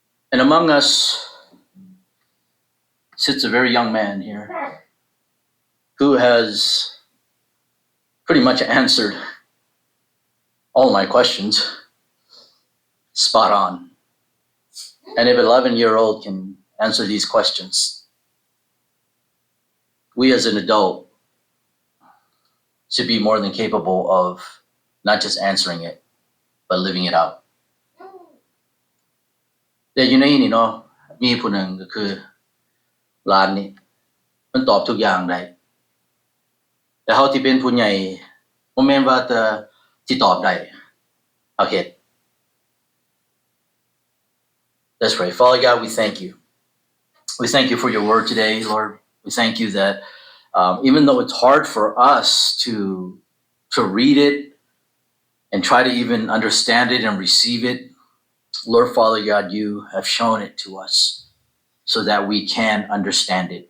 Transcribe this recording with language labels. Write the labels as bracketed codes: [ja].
[en] And among us sits a very young man here who has pretty much answered all my questions spot on. And if an 11-year-old can answer these questions, we as an adult should be more than capable of not just answering it, but living it out. [tts] แต่อยู่ในนี่เนาะมีผู้หนึ่งก็คือหลานนี่มันตอบทุกอย่างได้แต่เฮาที่เป็นผู้ใหญ่บ่แม่นว่าแต่สิตอบได้เอาเฮ็ด [en] Let's pray. Father God, we thank you. We thank you for your word today, Lord. We thank you that even though it's hard for us to read it and try to even understand it and receive it, Lord Father God, you have shown it to us so that we can understand it.